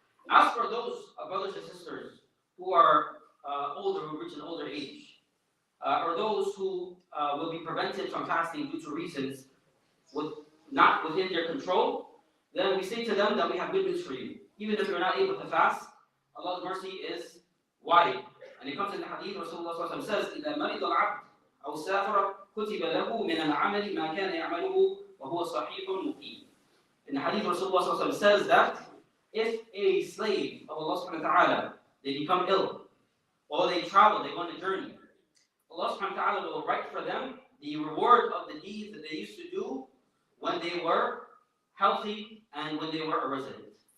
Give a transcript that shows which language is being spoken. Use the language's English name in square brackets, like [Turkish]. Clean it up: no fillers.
[English] As for those brothers and sisters who are older, who reach an older age, or those who will be prevented from fasting due to reasons not within their control, then we say to them that we have good news for you. Even if you're not able to fast, Allah's mercy is wide. And it comes in the hadith, Rasulullah says, [Arabic] إِذَا مَرِضَ الْعَبْدُ أَوْ سَافَرَ كُتِبَ لَهُ مِنَ الْعَمَلِ مَا كَانَ يَعْمَلُهُ وَهُوَ صَحِيحٌ مُقِيمٌ. [English] In the hadith, Rasulullah says that if a slave of Allah subhanahu wa ta'ala, they become ill, or they travel, they go on a journey, Allah subhanahu wa ta'ala will write for them the reward of the deeds that they used to do when they were healthy and when they were a resident.